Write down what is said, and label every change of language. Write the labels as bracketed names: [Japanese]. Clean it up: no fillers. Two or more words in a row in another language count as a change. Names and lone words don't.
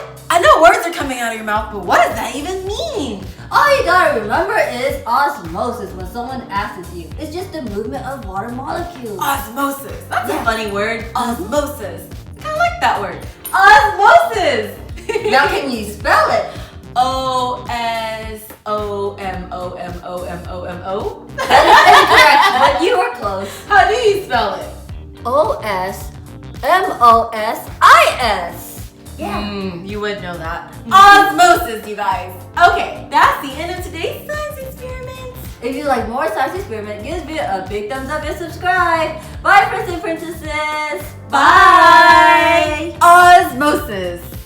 [English] I know words are coming out of your mouth, but what does that even mean? All you gotta remember is osmosis when someone asks you. It's just the movement of water molecules. Osmosis. That's Yeah. a funny word. Osmosis. I kind of like that word. Osmosis. Now can you spell it? O-S-O-M-O-M-O-M-O-M-O. That is incorrect, but you were close. How do you spell it? O-S-M-O-S-I-S. Yeah. You would know that. Osmosis, you guys. Okay, that's the end of today's science experiment. If you like more science experiment, give this video a big thumbs up and subscribe. Bye, Prince and Princesses. Bye. Osmosis.